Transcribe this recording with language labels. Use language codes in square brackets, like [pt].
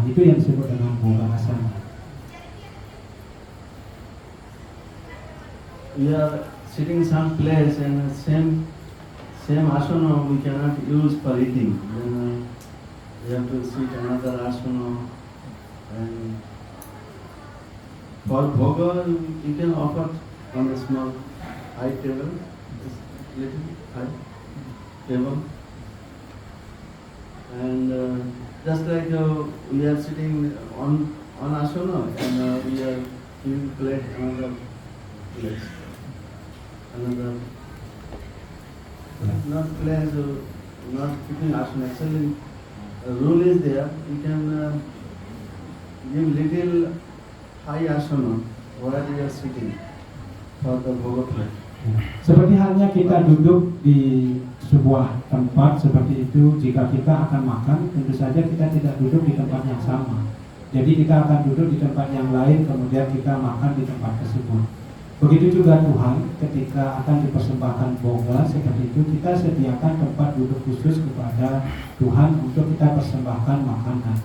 [id] Itu yang disebut dengan boga asana. [en] We are sitting some place and same asana we cannot use for eating. Then we have to sit another asana. And for bhoga you can offer on a small high table, little high table. And just like we are sitting on asana and we are giving plate another place. Another not place, not keeping asana. Actually, rule is there. You can give little high asana where you are sitting for the bhoga plate. [id] Seperti halnya kita duduk di sebuah tempat seperti itu, jika kita akan makan, tentu saja kita tidak duduk di tempat yang sama. Jadi kita akan duduk di tempat yang lain, kemudian kita makan di tempat tersebut. Begitu juga Tuhan, ketika akan dipersembahkan boga seperti itu, kita sediakan tempat duduk khusus kepada Tuhan untuk kita persembahkan makanan.